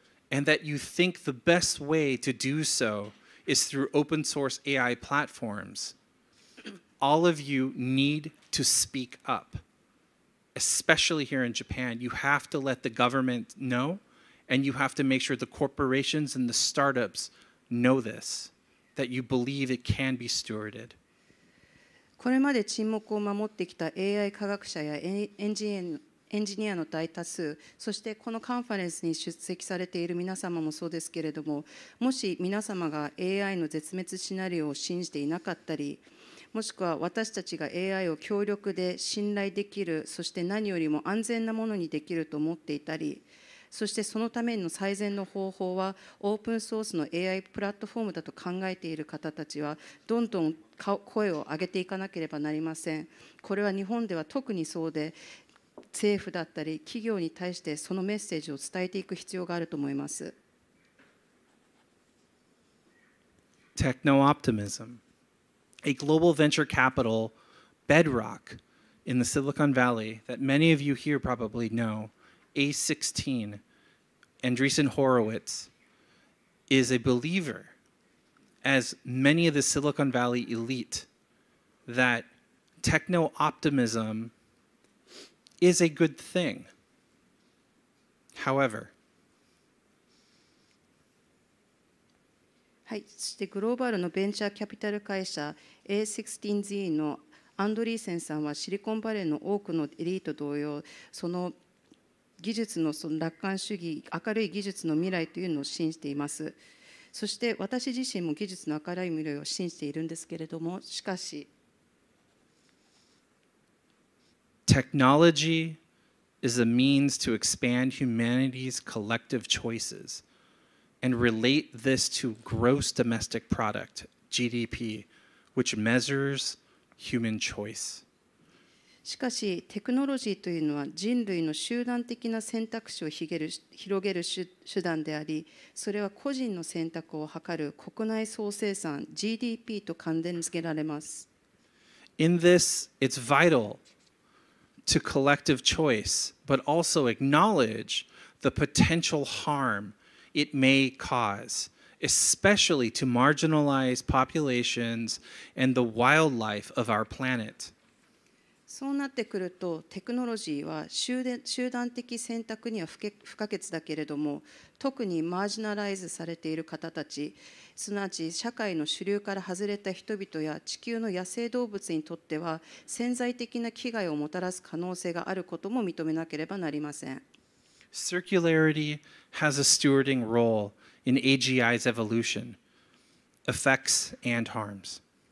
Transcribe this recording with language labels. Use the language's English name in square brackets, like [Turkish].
[English] and that you think the best way to do so is through open source AI platforms, all of you need to speak up. Especially here in Japan, you have to let the government know, and you have to make sure the corporations and the startups know this. that you believe it can be stewarded. [Japanese] これまで沈黙を守ってきた AI 科学者やエンジニアの大多数、そしてこのカンファレンスに出席されている皆様もそうですけれども、もし皆様が AI の絶滅シナリオを信じていなかったり、もしくは私たちが AI を強力で信頼できる、そして何よりも安全なものにできると思っていたり、そしてそのための最善の方法はオープンソースの AI プラットフォームだと考えている方たちはどんどん声を上げていかなければなりません。これは日本では特にそうで、政府だったり企業に対してそのメッセージを伝えていく必要があると思います。 [English] Techno-optimism, a global venture capital bedrock in the Silicon Valley that many of you here probably know, A16, Andreessen Horowitz, is a believer, as many of the Silicon Valley elite, that techno-optimism is a good thing. However, [Japanese] はい、そしてグローバルのベンチャーキャピタル会社 A16Z のアンドリーセンさんはシリコンバレーの多くのエリート同様、その技術のその楽観主義、明るい技術の未来というのを信じています。そして私自身も技術の明るい未来を信じているんですけれども、しかし、 [English] technology is a means to expand humanity's collective choices and relate this to gross domestic product, GDP, which measures human choice. [Japanese] しかし、テクノロジーというのは人類の集団的な選択肢を広げる手段であり、それは個人の選択を図る国内総生産 GDP と関連付けられます。 [English] In this, it's vital to collective choice, but also acknowledge the potential harm it may cause, especially to marginalized populations and the wildlife of our planet. [Japanese] そうなってくると、テクノロジーは集団的選択には不可欠だけれども、特にマージナライズされている方たち、すなわち社会の主流から外れた人々や地球の野生動物にとっては潜在的な危害をもたらす可能性があることも認めなければなりません。 [English] Circularity has a stewarding role in AGI's evolution, effects and harms.